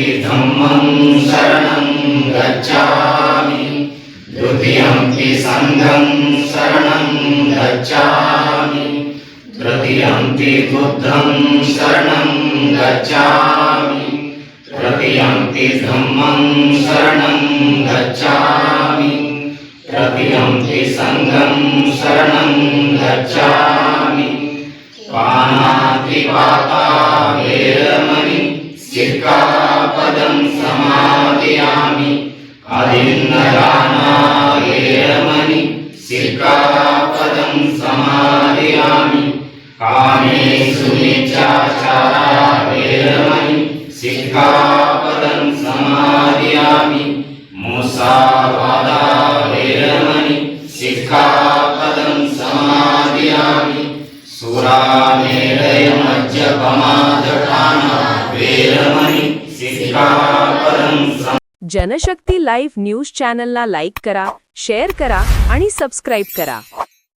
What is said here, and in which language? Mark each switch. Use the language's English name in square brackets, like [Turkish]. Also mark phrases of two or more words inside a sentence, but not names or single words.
[Pali] धम्मं शरणं गच्छामि, द्वितीयंपि संघं शरणं गच्छामि, तृतीयंपि बुद्धं शरणं गच्छामि, तृतीयंपि धम्मं शरणं गच्छामि, तृतीयंपि संघं शरणं गच्छामि. पानातिपाता वेरमणि सिक्खापदं समादयामि. अदिन्नदाना वेरमणि सिक्खापदं समादयामि. कामेषु मिथ्याचारा वेरमणि सिक्खापदं समादयामि. मुसावादा वेरमणि सिक्खापदं समादयामि. सुरामेरय मद्यपमादठाना वेरमणि सिक्खापदं. [Marathi] जनशक्ती लाईव्ह न्यूज चॅनलला लाईक करा, शेअर करा आणि सबस्क्राईब करा.